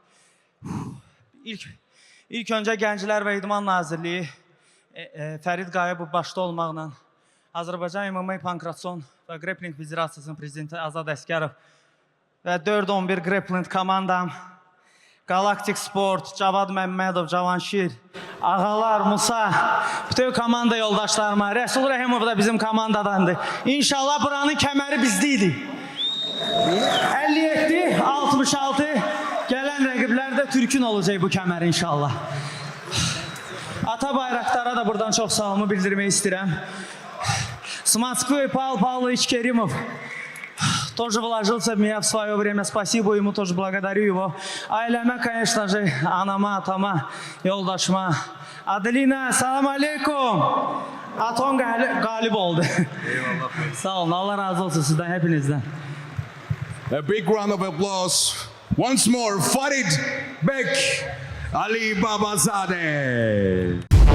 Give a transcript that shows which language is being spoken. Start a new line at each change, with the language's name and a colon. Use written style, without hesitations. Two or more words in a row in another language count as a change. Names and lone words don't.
Azerbaijani: İlk öncə Gənclər və İdman Nazirliyi Farid Qayıbov başda olmaqla Azərbaycan MMA Pankratson və Grappling Federasiyasının prezidenti Azad Əsgərov və 4-11 Grappling komandam, Galaktik Sport, Cavad Məmmədov, Cavanşir, Ağalar, Musa, bütün komanda yoldaşlarıma, Rəsul Rəhimov da bizim komandadandır. İnşallah buranın kəməri bizdeydi. 57, 66 gələn rəqiblər də Türkün olacaq bu kəmər inşallah. Ata bayraqlara da buradan çox sağlamı bildirmək istəyirəm.
Russian: Сматской Павел Павлович Керимов тоже вложился в меня в свое время. Спасибо ему, тоже благодарю его. Aileme, конечно же,
Azerbaijani: anama, atama, yoldaşıma.
Arabic: Adelina, salam aleykum.
Turkish: Aton galip oldu. Eyvallah. Sağ olun, Allah razı olsun sizden, hepinizden.
English: A big round of applause. Once more, Farid Alibabazade.